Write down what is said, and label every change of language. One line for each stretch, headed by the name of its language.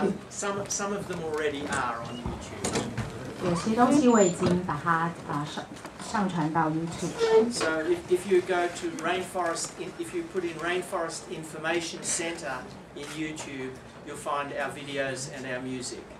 English: Some of them already are on YouTube.
Chinese: 有些东西我已经把它上传到 YouTube。
English: So if you go to if you put in Rainforest Information Centre in YouTube, you'll find our videos and our music.